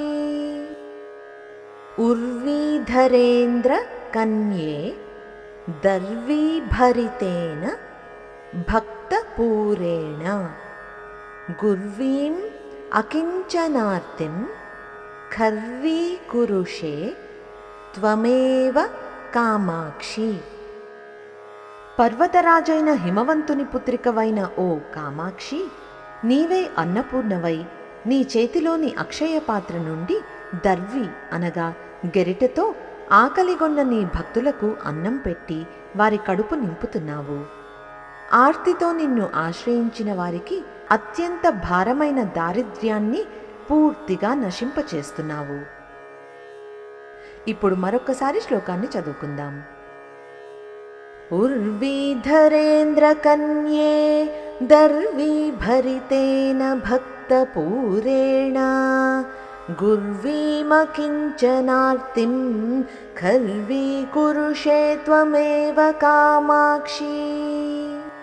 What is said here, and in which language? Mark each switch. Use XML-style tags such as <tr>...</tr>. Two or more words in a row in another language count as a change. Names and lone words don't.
<sa>उर्वीधरेन्द्रकन्ये दर्वीभरितेन भक्तपूरेण गुर्वीम् अकिञ्चनार्तिं खल्वीकुरुषे त्वमेव कामाक्षी।</sa> <te>పర్వతరాజైన హిమవంతుని పుత్రికవైన ఓ కామాక్షి, నీవే అన్నపూర్ణవై నీ చేతిలోని అక్షయ పాత్ర నుండి దర్వి అనగా గెరిటెతో ఆకలిగొన్న నీ భక్తులకు అన్నం పెట్టి వారి కడుపు నింపుతున్నావు. ఆర్తితో నిన్ను ఆశ్రయించిన వారికి అత్యంత భారమైన దారిద్ర్యాన్ని పూర్తిగా నశింపచేస్తున్నావు. ఇప్పుడు మరొక్కసారి శ్లోకాన్ని చదువుకుందాం.</te> <sa>उर्वीधरेन्द्रकन्ये दर्वीभरितेन भक्तपूरेण गुर्वीमकिञ्चनार्तिं खल्वीकुरुषे त्वमेव कामाक्षी।</sa>